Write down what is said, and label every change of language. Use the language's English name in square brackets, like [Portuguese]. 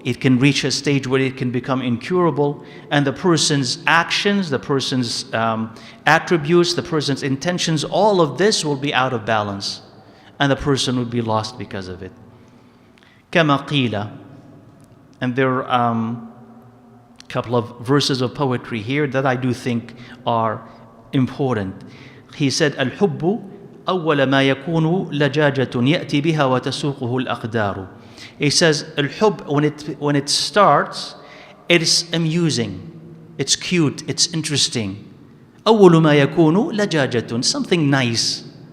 [English] It can reach a stage where it can become incurable, and the person's actions, the person's attributes, the person's intentions, all of this will be out of balance, and the person will be lost because of it. [Arabic] كما قيل, [English] and there are a couple of verses of poetry here that I do think are important. He said, [Arabic] الحب أول ما يكون لجاجة يأتي بها وتسوقه الأقدار. [English] He says, al-hub, when it starts, it's amusing, it's cute, it's interesting. [Arabic] أول ما يكون لجاجة, [English] something nice.